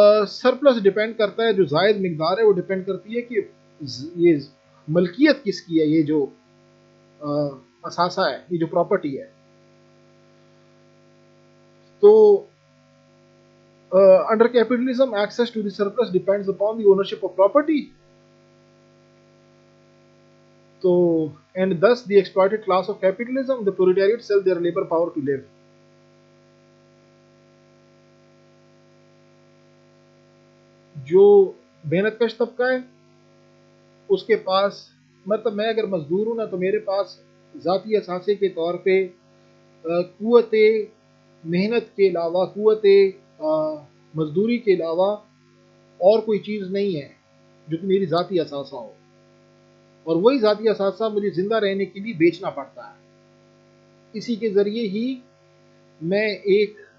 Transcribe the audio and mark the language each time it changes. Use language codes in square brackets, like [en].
[ur] Surplus depend کرتا ہے، جو زائد مقدار ہے وہ ڈیپینڈ کرتی ہے کہ یہ ملکیت کس کی ہے، یہ جو اثاثہ ہے، یہ جو پراپرٹی ہے۔ تو [en] under capitalism, access to the surplus depends upon the ownership of property. So, and thus the exploited class of capitalism, the proletariat, sell their labor power to live. [ur] جو محنت کش طبقہ ہے اس کے پاس، مطلب میں اگر مزدور ہوں نا تو میرے پاس ذاتی اثاثے کے طور پہ قوت محنت کے علاوہ، قوت مزدوری کے علاوہ اور کوئی چیز نہیں ہے جو کہ میری ذاتی اثاثہ ہو، اور وہی ذاتی اثاثہ مجھے زندہ رہنے کے لیے بیچنا پڑتا ہے۔ اسی کے ذریعے ہی میں ایک